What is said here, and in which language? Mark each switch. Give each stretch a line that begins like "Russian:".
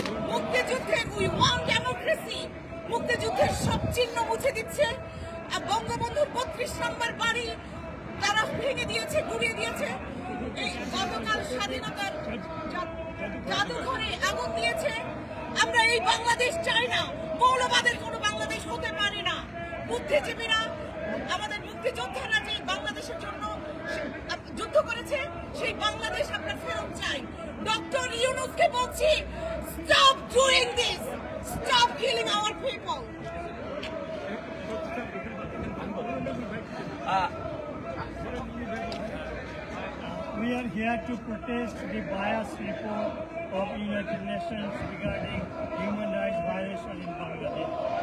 Bangla: মুক্তিযুদ্ধের
English: we want democracy.
Bangla: মুক্তিযুদ্ধের সব চিহ্ন মুছে দিচ্ছে। বঙ্গবন্ধুর 32 নম্বর বাড়ি তারা ভেঙে দিয়েছে, গুড়িয়ে দিয়েছে। এই গতকাল স্বাধীনতার জাদুঘরে আগুন দিয়েছে। আমরা এই বাংলাদেশ চাই না। মৌলবাদের কোনো বাংলাদেশ হতে পারে না। বুদ্ধিজীবীরা, আমাদের মুক্তিযোদ্ধারা যে বাংলাদেশের জন্য যুদ্ধ করেছে, সেই বাংলাদেশ আমরা ফেরত চাই। ডক্টর ইউনূসকে বলছি,
English: stop doing this, stop killing our people. We are here to protest the biased report of United Nations regarding human rights violation in Bangladesh.